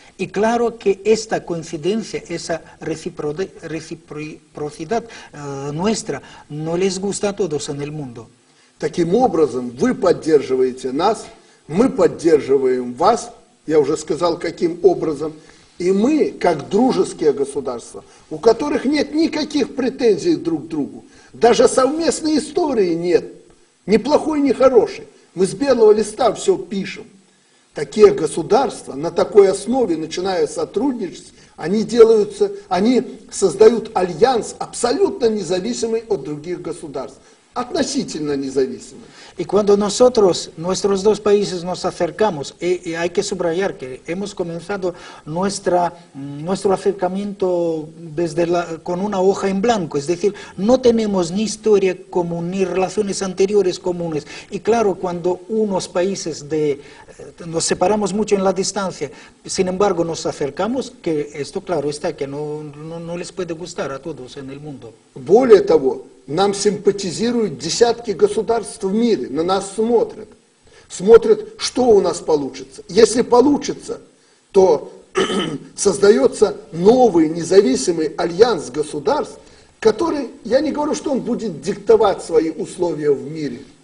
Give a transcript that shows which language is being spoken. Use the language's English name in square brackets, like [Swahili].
[Spanish] Y claro que esta coincidencia, esa reciprocidad nuestra, no les gusta a todos en el mundo. [Russian] Таким образом, вы поддерживаете нас, мы поддерживаем вас, я уже сказал, каким образом, и мы, как дружеские государства, у которых нет никаких претензий друг к другу, даже совместной истории нет, ни плохой, ни хорошей, мы с белого листа все пишем. Такие государства на такой основе, начиная сотрудничать, они создают альянс абсолютно независимый от других государств. Относительно независимы. [Spanish] Y cuando nosotros, nuestros dos países nos acercamos, hay que subrayar que hemos comenzado nuestro acercamiento con una hoja en blanco, es decir, no tenemos ni historia común, ni relaciones anteriores comunes. Y claro, cuando unos países nos separamos mucho en la distancia, sin embargo nos acercamos, que esto claro está, que no les puede gustar a todos en el mundo. [Russian] Более того, нам симпатизируют десятки государств в мире, на нас смотрят. Смотрят, что у нас получится. Если получится, то создается новый независимый альянс государств, который, я не говорю, что он будет диктовать свои условия в мире.